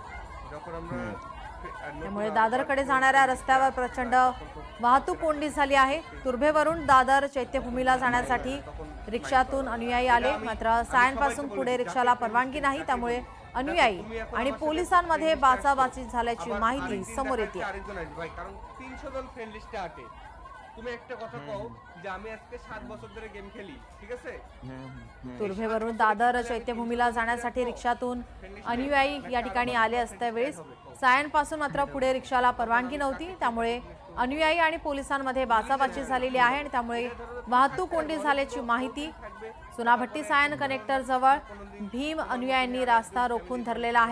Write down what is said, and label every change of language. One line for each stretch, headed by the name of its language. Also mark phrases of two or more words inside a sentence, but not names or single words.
Marathi: त्यामुळे दादरकडे जाणाऱ्या रस्त्यावर प्रचंड वाहतूक कोंडी झाली आहे। तुर्भेवरून दादर चैत्यभूमीला जाण्यासाठी रिक्षातून अनुयायी आले, मात्र सायनपासून पुढे रिक्षाला परवानगी नाही। त्यामुळे अनुयायी आणि पोलिसांमध्ये बाचाबाची झाल्याची माहिती समोर येते।
Bangla: তুমি একটা কথা কও যে আমি আজকে 7 বছর ধরে গেম খেলি, ঠিক আছে?
Marathi: तुर्भेवरून दादर चैत्यभूमीला जाण्यासाठी रिक्षातून अनुयायी या ठिकाणी आले असते वेळेस सायनपासून मात्र पुढे रिक्षाला परवानगी नव्हती। त्यामुळे अनुयायी आणि पोलिसांमध्ये बाचाबाची झालेली आहे आणि त्यामुळे वाहतूक कोंडी झाल्याची माहिती। चुनाभट्टी सायन कनेक्टर जवळ भीम अनुयायांनी रास्ता रोखून धरलेला आहे।